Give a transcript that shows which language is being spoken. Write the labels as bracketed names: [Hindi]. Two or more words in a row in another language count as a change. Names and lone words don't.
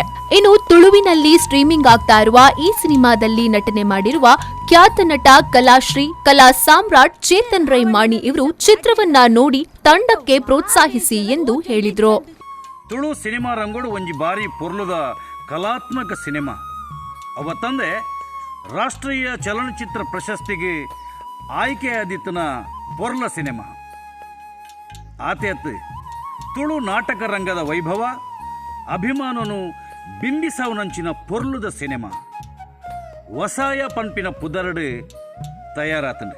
[Kannada] ಇನ್ನು ತುಳುವಿನಲ್ಲಿ ಸ್ಟ್ರೀಮಿಂಗ್ ಆಗ್ತಾ ಇರುವ ಈ ಸಿನಿಮಾದಲ್ಲಿ ನಟನೆ ಮಾಡಿರುವ ಖ್ಯಾತ ನಟ ಕಲಾಶ್ರೀ, ಕಲಾ ಸಾಮ್ರಾಟ್ ಚೇತನ್ ರೈಮಾಣಿ ಇವರು ಚಿತ್ರವನ್ನ ನೋಡಿ ತಂಡಕ್ಕೆ ಪ್ರೋತ್ಸಾಹಿಸಿ ಎಂದು ಹೇಳಿದ್ರು. [Tulu] ತುಳು ಸಿನಿಮಾ ರಂಗೋಡು ಒಂಜಿ ಬಾರಿ ಪೊರ್ಲುದ ಕಲಾತ್ಮಕ ಸಿನಿಮಾ ಅವತ್ತಂದೆ ರಾಷ್ಟ್ರೀಯ ಚಲನಚಿತ್ರ ಪ್ರಶಸ್ತಿಗೆ ಆಯ್ಕೆಯಾದಿತ್ತನ ಪೊರ್ಲ ಸಿನಿಮಾ ಆತೇತ್ ತುಳು ನಾಟಕ ರಂಗದ ವೈಭವ ಅಭಿಮಾನನು ಬಿಂಬಿಸವನಂಚಿನ ಪೊರ್ಲುದ ಸಿನಿಮಾ ವಸಾಯ ಪಂಪಿನ ಪುದರಡು ತಯಾರಾತಂಡೆ.